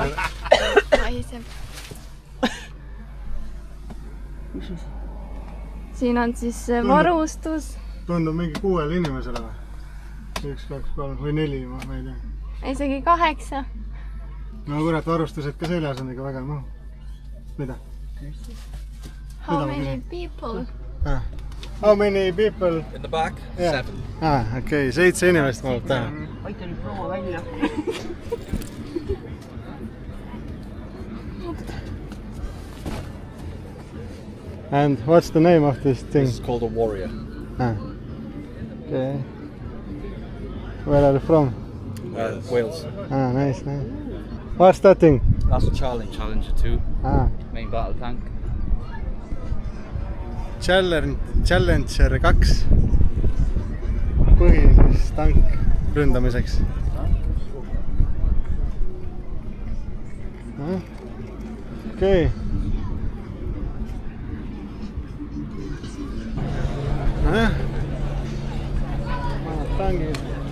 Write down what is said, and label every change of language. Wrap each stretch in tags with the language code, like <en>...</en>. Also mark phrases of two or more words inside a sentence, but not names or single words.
<et>Mahiseb. Siin on siis varustus. Tundub mingi 6 inimesele või? 1, 2, 3 või 4, ma ei tea. Isegi 8. No kurat, varustused ka seljas on ikka väga mahu. Mida?</et> <en>How many people? How many people? In the back, Yeah. 7.</en> <et>Okei, 7 inimest mahub täna. Aita nüüd proua välja.</et> <en>And what's the name of this thing? This is called a warrior. Okay. Where are you from? Wales. Nice, nice. What's that thing? That's Challenger 2, main battle tank.</en> <et>Challenger 2 põhi siis tank ründamiseks. Okei. Tangid.</et>